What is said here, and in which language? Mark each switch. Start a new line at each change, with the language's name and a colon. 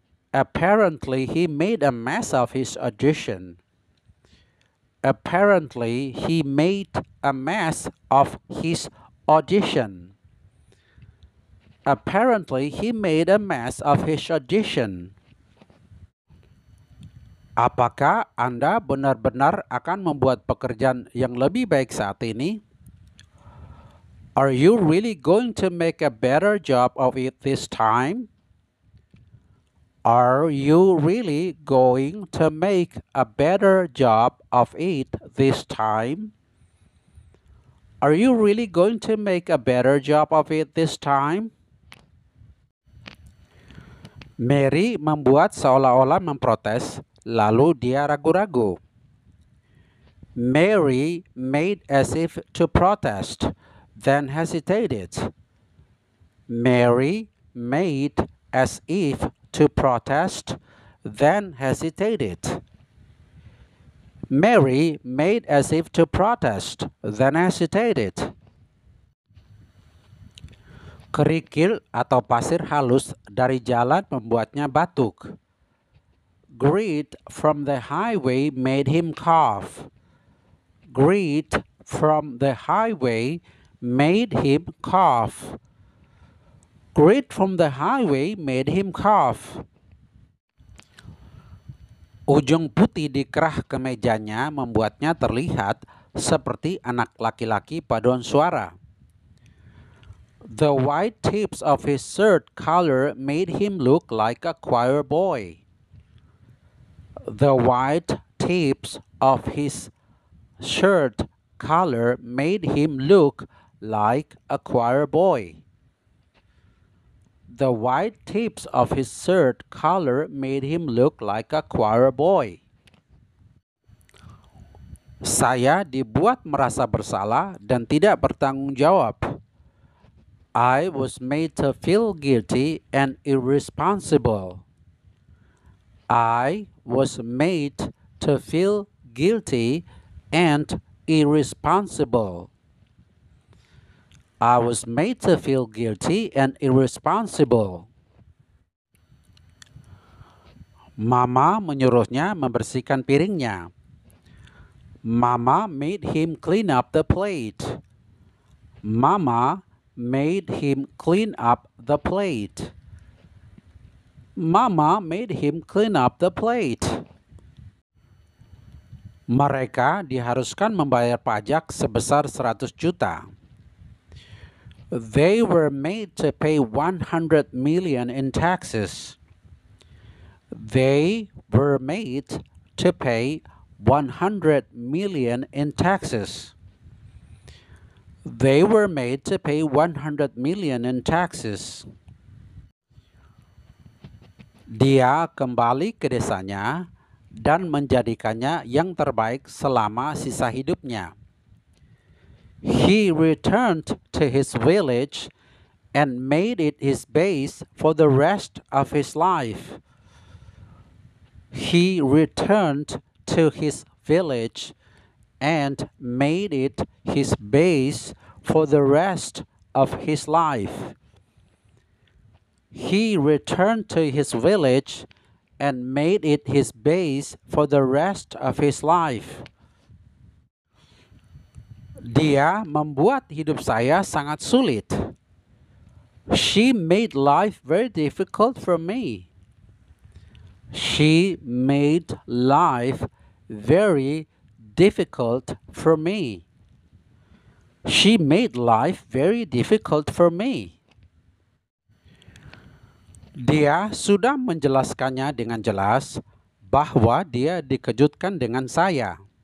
English: Apparently, he made a mess of his audition. Apparently, he made a mess of his audition. Apparently, he made a mess of his audition.
Indonesian: Apakah Anda benar-benar akan membuat pekerjaan yang lebih baik saat ini?
English: Are you really going to make a better job of it this time? Are you really going to make a better job of it this time? Are you really going to make a better job of it this time?
Indonesian: Mary membuat seolah-olah memprotes, lalu dia ragu-ragu.
English: Mary made as if to protest, then hesitated. Mary made as if to protest, then hesitated. Mary made as if to protest, then hesitated.
Indonesian: Kerikil atau pasir halus dari jalan membuatnya batuk.
English: Grit from the highway made him cough. Grit from the highway made him cough. Grit from the highway made him cough.
Indonesian: Ujung putih di kerah kemejanya membuatnya terlihat seperti anak laki-laki paduan suara.
English: The white tips of his shirt collar made him look like a choir boy. The white tips of his shirt collar made him look like a choir boy. The white tips of his shirt collar made him look like a choir boy.
Indonesian: Saya dibuat merasa bersalah dan tidak bertanggung jawab.
English: I was made to feel guilty and irresponsible. I was made to feel guilty and irresponsible. I was made to feel guilty and irresponsible.
Indonesian: Mama menyuruhnya membersihkan piringnya.
English: Mama made him clean up the plate. Mama made him clean up the plate. Mama made him clean up the plate.
Indonesian: Mereka diharuskan membayar pajak sebesar 100 juta.
English: They were made to pay 100 million in taxes. They were made to pay 100 million in taxes. They were made to pay 100 million in taxes.
Indonesian: Dia kembali ke desanya dan menjadikannya yang terbaik selama sisa hidupnya.
English: He returned to his village and made it his base for the rest of his life. He returned to his village and made it his base for the rest of his life. He returned to his village and made it his base for the rest of his life.
Indonesian: Dia membuat hidup saya sangat sulit.
English: She made life very difficult for me. She made life very difficult for me. She made life very difficult for me.
Indonesian: Dia sudah menjelaskannya dengan jelas bahwa dia dikejutkan dengan saya.